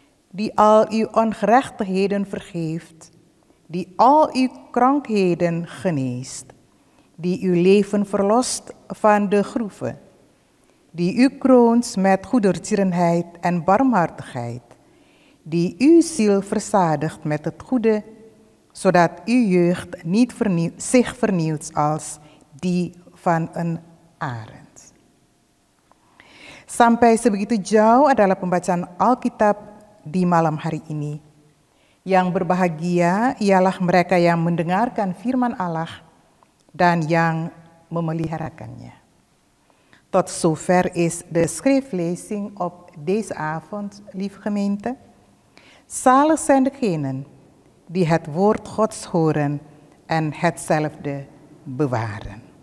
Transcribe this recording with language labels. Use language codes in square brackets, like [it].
[nl] Die al uw ongerechtigheden vergeeft, die al uw krankheden geneest, die uw leven verlost van de groeve, die u kroont met goedertierenheid en barmhartigheid, die uw ziel verzadigt met het goede, zodat uw jeugd niet zich vernieuwt als die van een arend. [id] Sampai sebegitu jauh adalah pembacaan Alkitab di malam hari ini. Yang berbahagia ialah mereka yang mendengarkan firman Allah dan yang memeliharakannya. [nl] Tot zover is de schriftlezing op deze avond, lieve gemeente. Zalig zijn degenen die het woord Gods horen en hetzelfde bewaren.